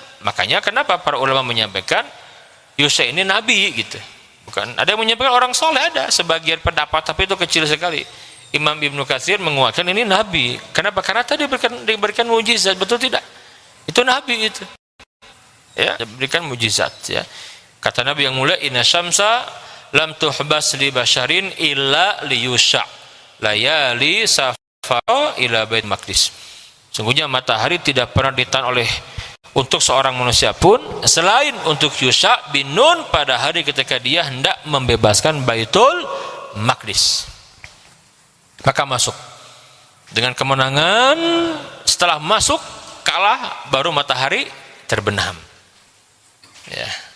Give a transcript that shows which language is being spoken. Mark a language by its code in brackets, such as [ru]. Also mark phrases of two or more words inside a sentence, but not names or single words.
[id] Makanya kenapa para ulama menyampaikan Yusha ini Nabi gitu. Bukan, ada yang menyampaikan orang soleh, ada sebagian pendapat, tapi itu kecil sekali. Imam Ibnu Katsir menguatkan ini Nabi. Kenapa? Karena tadi diberikan mujizat, betul tidak? Itu Nabi itu. Ya, diberikan mujizat ya. Kata Nabi yang mulia, [ar] إن الشمس لم تحبس لبشر إلا ليوشع ليالي سار إلى بيت المقدس. [id] Sungguhnya matahari tidak pernah ditahan oleh untuk seorang manusia pun selain untuk Yusha bin Nun pada hari ketika dia hendak membebaskan Baitul Maqdis. Maka masuk dengan kemenangan, setelah masuk kalah baru matahari terbenam ya.